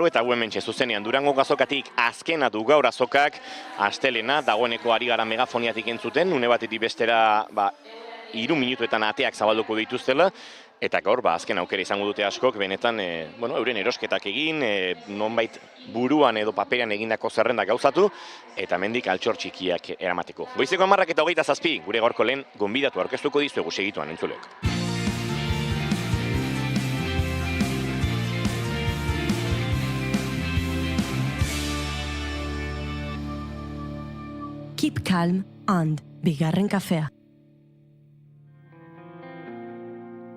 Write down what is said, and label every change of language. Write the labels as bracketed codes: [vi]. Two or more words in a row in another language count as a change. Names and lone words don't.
[eu] eta hementxe zuzenean Durangoko azokatik azkena du gaur azokak, astelena, dagoeneko ari gara megafoniatik entzuten, une batetik bestera 3 minutuetan ateak zabalduko dituztela, eta gaur azken aukera izango dute askok, benetan euren erosketak egin, nonbait buruan edo paperean egindako zerrenda gauzatu, eta hemendik altxor txikiak eramateko. Goizeko 10:27, gure gaurko lehen gonbidatu aurkeztuko dizuegu segituan entzuleok. [en] Keep calm and [eu] bigarren kafea.